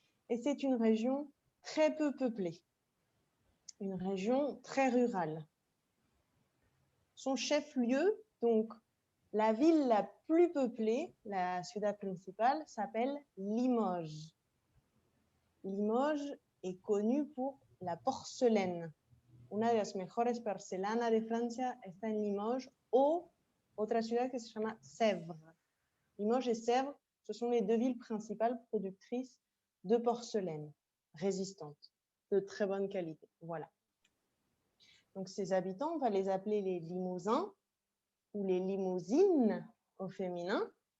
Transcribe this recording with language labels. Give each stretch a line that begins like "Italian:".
French: Et c'est une région très peu peuplée, une région très rurale. Son chef-lieu, donc la ville la plus peuplée,
Spanish: la ciudad
French: principale, s'appelle Limoges. Limoges est connue pour la porcelaine.
Spanish: Una de las mejores porcelanas de Francia está en Limoges o otra ciudad que se llama Sèvres.
French: Limoges et Sèvres, ce sont les deux villes principales productrices de porcelaine résistante, de très bonne qualité. Voilà. Donc ces habitants, on va les appeler les Limousins ou les Limousines au féminin.